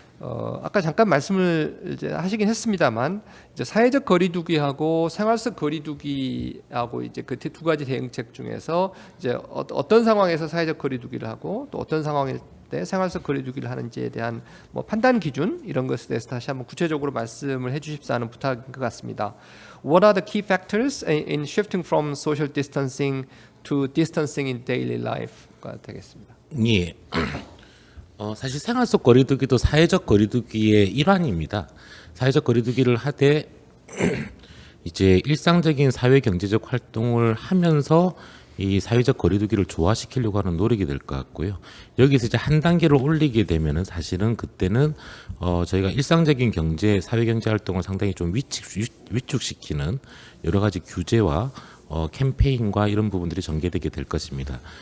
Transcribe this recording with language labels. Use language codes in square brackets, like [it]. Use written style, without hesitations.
[ko] 아까 잠깐 말씀을 이제 하시긴 했습니다만 이제 사회적 거리두기하고 생활 속 거리두기하고 이제 그 두 가지 대응책 중에서 이제 어떤 상황에서 사회적 거리두기를 하고 또 어떤 상황일 때 생활 속 거리두기를 하는지에 대한 뭐 판단 기준 이런 것에 대해서 다시 한번 구체적으로 말씀을 해주십사 하는 부탁인 것 같습니다. [en] What are the key factors in shifting from social distancing to distancing in daily life [ko] 가 되겠습니다. 예. 사실 생활 속 거리두기도 사회적 거리두기의 일환입니다. 사회적 거리두기를 하되 이제 일상적인 사회 경제적 활동을 하면서 이 사회적 거리두기를 조화시키려고 하는 노력이 될 것 같고요. 여기서 이제 한 단계를 올리게 되면은 사실은 그때는 저희가 일상적인 경제, 사회 경제 활동을 상당히 좀 위축시키는 여러 가지 규제와 캠페인과 이런 부분들이 전개되게 될 것입니다.